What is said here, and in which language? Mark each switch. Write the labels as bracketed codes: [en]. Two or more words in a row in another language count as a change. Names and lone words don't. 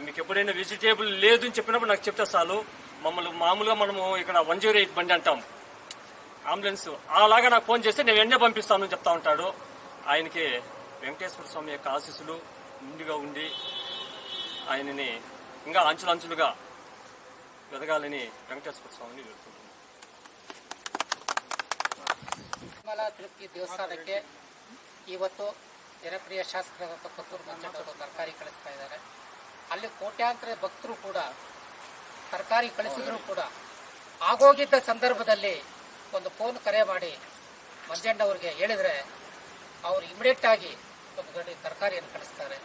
[te] మీకు ఎప్పుడైనా వెజిటేబుల్ లేదు అని చెప్పినప్పుడు నాకు చెప్తే చాలు, మమ్మల్ని మామూలుగా మనము ఇక్కడ 108 బండి అంటాం అంబులెన్స్, అలాగా నాకు ఫోన్ చేస్తే నేను వెంటనే పంపిస్తానని చెప్తా ఉంటాడు. ఆయనకి వెంకటేశ్వర స్వామి యొక్క ఆశీస్సులు ముందుగా ఉండి ఆయనని ఇంకా అంచులంచులుగా ఎదగాలని వెంకటేశ్వర స్వామిని వేడుకుంటున్నాను. [kn] ತಿರುಮಲ ತಿರುಪತಿ ದೇವಸ್ಥಾನಕ್ಕೆ ಇವತ್ತು ಜನಪ್ರಿಯ ಶಾಸಕರಾದ ಕೊತ್ತೂರು ಮಂಜಣ್ಣವರು ತರಕಾರಿ ಕಳಿಸ್ತಾ ಇದ್ದಾರೆ. ಅಲ್ಲಿ ಕೋಟ್ಯಾಂತರ ಭಕ್ತರು ಕೂಡ ತರಕಾರಿ ಕಳಿಸಿದ್ರು ಕೂಡ ಆಗೋಗಿದ್ದ ಸಂದರ್ಭದಲ್ಲಿ ಒಂದು ಫೋನ್ ಕರೆ ಮಾಡಿ ಮಂಜಣ್ಣವ್ರಿಗೆ ಹೇಳಿದ್ರೆ ಅವರು ಇಮಿಡಿಯೇಟ್ ಆಗಿ ಒಂದು ಗಡಿ ತರಕಾರಿಯನ್ನು ಕಳಿಸ್ತಾರೆ.